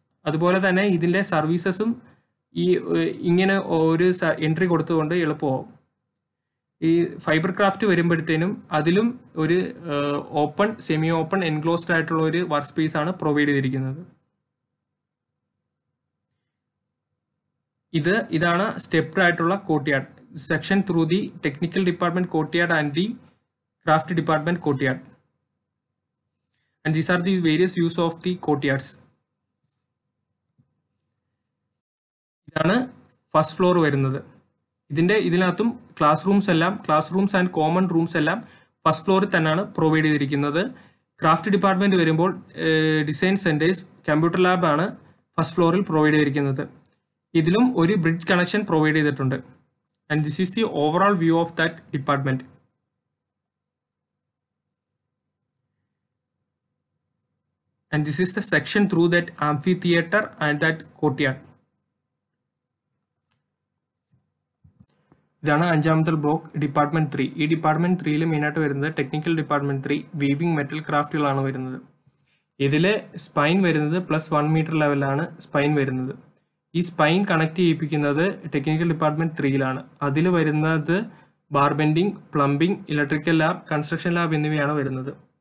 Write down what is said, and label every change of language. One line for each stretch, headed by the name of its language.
Malayalam: അതുപോലെ തന്നെ ഇതിൻ്റെ സർവീസസും ഈ ഇങ്ങനെ ഒരു എൻട്രി കൊടുത്തുകൊണ്ട് എളുപ്പമാവും. ഈ ഫൈബർ ക്രാഫ്റ്റ് വരുമ്പോഴത്തേനും അതിലും ഒരു ഓപ്പൺ, സെമി ഓപ്പൺ, എൻക്ലോസ്ഡ് ആയിട്ടുള്ള ഒരു വർക്ക് സ്പേസ് ആണ് പ്രൊവൈഡ് ചെയ്തിരിക്കുന്നത്. ഇതാണ് സ്റ്റെപ്ഡ് ആയിട്ടുള്ള courtyard.
English: section through the technical department courtyard and the craft department courtyard. And these are the various use of the courtyards.
Malayalam: ഇതാണ് ഫസ്റ്റ് ഫ്ലോർ വരുന്നത്. ഇതിനകത്തും class rooms and common rooms എല്ലാം first ഫ്ലോറിൽ തന്നെയാണ് provide ചെയ്തിരിക്കുന്നത്. Craft department വരുമ്പോൾ design centres, computer lab ആണ് first ഫ്ലോറിൽ പ്രൊവൈഡ് ചെയ്തിരിക്കുന്നത്. ഇതിലും ഒരു ബ്രിഡ്ജ് കണക്ഷൻ പ്രൊവൈഡ് ചെയ്തിട്ടുണ്ട്.
English: And this is the overall view of that department. And this is the section through that amphitheater and that courtyard.
Malayalam: ഇതാണ് അഞ്ചാമത്തെ block, department 3. ഈ department 3 മെയിനായിട്ട് വരുന്നത് ടെക്നിക്കൽ ഡിപ്പാർട്ട്മെന്റ് 3 വീവിംഗ് മെറ്റൽ ക്രാഫ്റ്റുകളാണ് വരുന്നത്. ഇതിൽ സ്പൈൻ വരുന്നത് +1 metre ലെവലാണ് സ്പൈൻ വരുന്നത്. ഈ സ്പൈൻ കണക്ട് ചെയ്യിപ്പിക്കുന്നത് ടെക്നിക്കൽ ഡിപ്പാർട്ട്മെന്റ് 3 അതിൽ വരുന്നത് bar bending, plumbing, electrical lab, construction lab എന്നിവയാണ് വരുന്നത്.